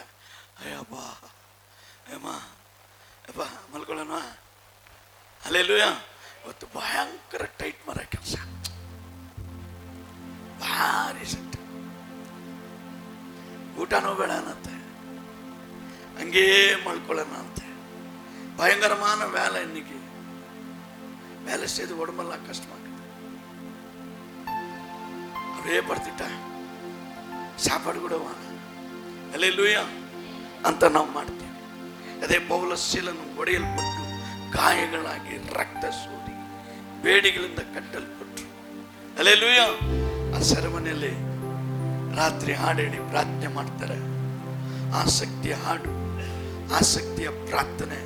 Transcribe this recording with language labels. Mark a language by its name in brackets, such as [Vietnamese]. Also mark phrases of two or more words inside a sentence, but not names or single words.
[Kannada] ಅಯ್ಯಪ್ಪ ಅಮ್ಮ ಅಪ್ಪ ಮಲ್ಕೊಳ್ಳೋಣ. ಹಲ್ಲೆಲೂಯಾ. ಇವತ್ತು ಭಯಂಕರ ಟೈಟ್ ಮಾಡೋ ಕೆಲಸ, ಭಾರಿ ಸೆಟ್, ಊಟನೂ ಬೇಡ ಅನ್ನತ್ತೆ, ಹಂಗೇ ಮಲ್ಕೊಳ್ಳೋಣ ಅಂತೆ. [Tamil] பயங்கரமான வேலை. இன்னைக்கு வேலை செய்து உடம்பெல்லாம் கஷ்டமாக்குது. அப்படியே படுத்துட்டேன், சாப்பாடு கூட வாங்க, அல்லேலூயா [Kannada] ಅಂತ ನಾವು ಮಾಡ್ತೀವಿ. ಅದೇ ಪೌಲ ಶೀಲನು ಒಡೆಯಲ್ಪಟ್ಟು ಗಾಯಗಳಾಗಿ ರಕ್ತ ಸೋರಿ ಬೇಡಿಗಳಿಂದ ಕಟ್ಟಲ್ಪಟ್ಟರು. [Tamil] அல்லேலೂಯಾ. [Kannada] ಆ ಸೆರೆಮನೆಯಲ್ಲಿ ರಾತ್ರಿ ಹಾಡೇಳಿ ಪ್ರಾರ್ಥನೆ ಮಾಡ್ತಾರೆ. ಆಸಕ್ತಿಯ ಹಾಡು, ಆಸಕ್ತಿಯ ಪ್ರಾರ್ಥನೆ.